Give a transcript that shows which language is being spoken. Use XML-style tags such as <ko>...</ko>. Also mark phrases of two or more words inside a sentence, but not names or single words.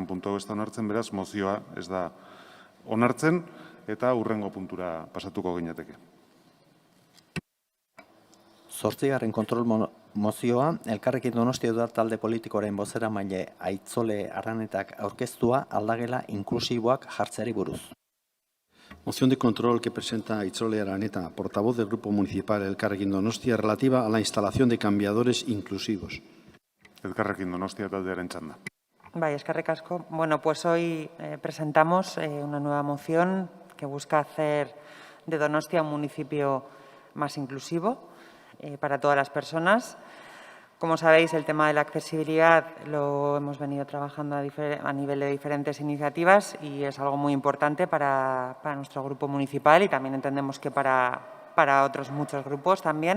<eu>puntua ez da onartzen, beraz, mozioa ez da onartzen, eta hurrengo puntura pasatuko ginateke. 8. kontrol mozioa, Elkarrekin Donostia udal talde politikoaren bozeramaile Aitzole Arranetak aurkeztua aldagela inklusiboak jartzeari buruz.</eu> <es>Moción de control que presenta Aitzole Araneta, portavoz del Grupo Municipal Elkarrekin Donostia, relativa a la instalación de cambiadores inclusivos.</es> <eu>Elkarrekin Donostia taldearen txanda. Bai, eskerrik asko.</eu> <es>Bueno, pues hoy presentamos una nueva moción que busca hacer de Donostia un municipio más inclusivo para todas las personas. Como sabéis, el tema de la accesibilidad lo hemos venido trabajando a nivel de diferentes iniciativas y es algo muy importante para nuestro grupo municipal y también entendemos que para otros muchos grupos también.</es>